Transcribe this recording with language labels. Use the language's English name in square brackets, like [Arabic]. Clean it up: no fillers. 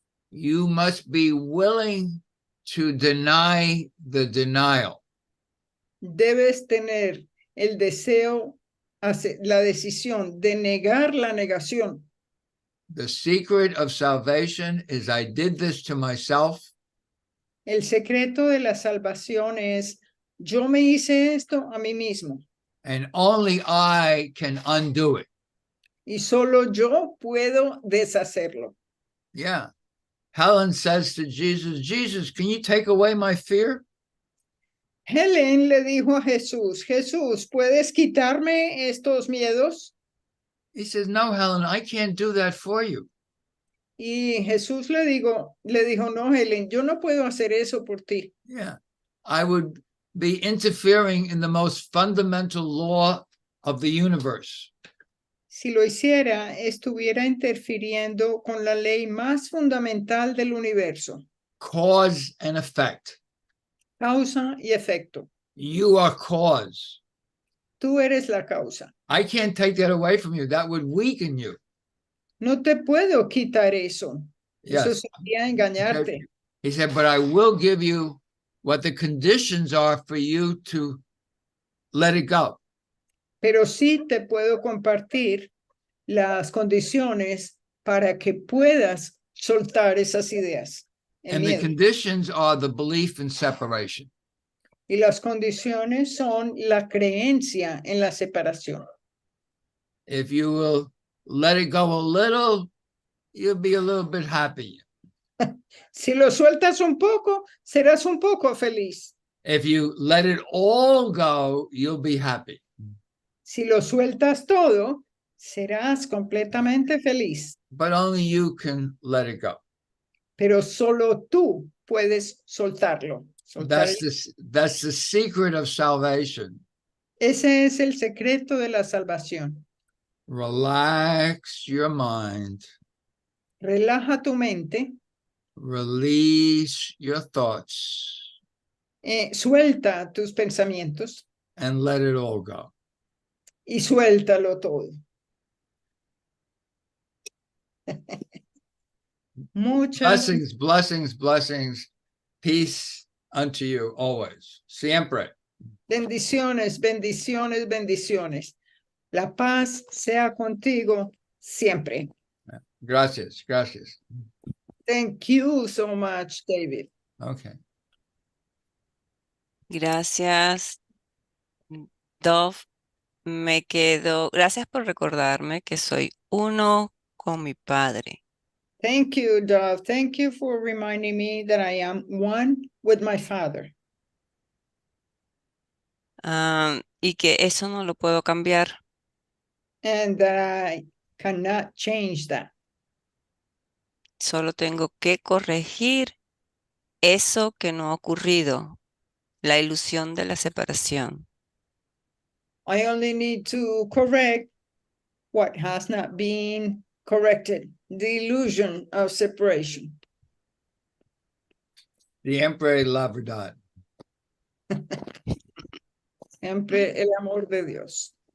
[English] You must be willing to deny the denial. [Spanish] Debes tener el deseo, la decisión de negar la negación. [English] The secret of salvation is I did this to myself. [Spanish] El secreto de la salvación es, yo me hice esto a mí mismo. [English] And only I can undo it. [Spanish] Y solo yo puedo deshacerlo. [English] Yeah. Helen says to Jesus, Jesus, can you take away my fear? [Spanish] Helen le dijo a Jesús, Jesús, ¿puedes quitarme estos miedos? [English] He says, no, Helen, I can't do that for you. [Spanish] Y Jesús le dijo, no, Helen, yo no puedo hacer eso por ti. [English] Yeah. I would be interfering in the most fundamental law of the universe. [Spanish] Si lo hiciera, estuviera interfiriendo con la ley más fundamental del universo, [English] Cause and effect. [Spanish] causa y efecto. [English] You are cause. [Spanish] Tú eres la causa. [English] I can't take that away from you. That would weaken you. [Spanish] No te puedo quitar eso. Eso [English] Yes. [Spanish] sería engañarte. [English] He said, but I will give you what the conditions are for you to let it go. [Spanish] Pero sí te puedo compartir las condiciones para que puedas soltar esas ideas. El [English] And the [Spanish] miedo. [English] conditions are the belief in separation. [Spanish] Y las condiciones son la creencia en la separación. [English] If you will let it go a little, you'll be a little bit happy. [Spanish] Si lo sueltas un poco, serás un poco feliz. [English] If you let it all go, you'll be happy. [Spanish] Si lo sueltas todo, serás completamente feliz. [English] But only you can let it go. [Spanish] Pero solo tú puedes soltarlo. [English] That's the secret of salvation. [Spanish] Ese es el secreto de la salvación. [English] Relax your mind. [Spanish] Relaja tu mente. [English] Release your thoughts. [Spanish] Suelta tus pensamientos. [English] And let it all go. [Spanish] Y suéltalo todo. Muchas [English] Blessings, blessings, blessings. Peace unto you always. [Spanish] Siempre. bendiciones, bendiciones, bendiciones. La paz sea contigo siempre. Gracias, gracias. [English] Thank you so much, David. Okay. [Spanish] Gracias, Dove. Me quedo. Gracias por recordarme que soy uno con mi Padre. [English] Thank you, Dove. Thank you for reminding me that I am one with my Father. [Spanish] Y que eso no lo puedo cambiar. [English] And that I cannot change that. [Spanish] Solo tengo que corregir eso que no ha ocurrido, la ilusión de la separación. [English] I only need to correct what has not been corrected, the illusion of separation. [Spanish] Siempre la verdad. Siempre el amor de Dios.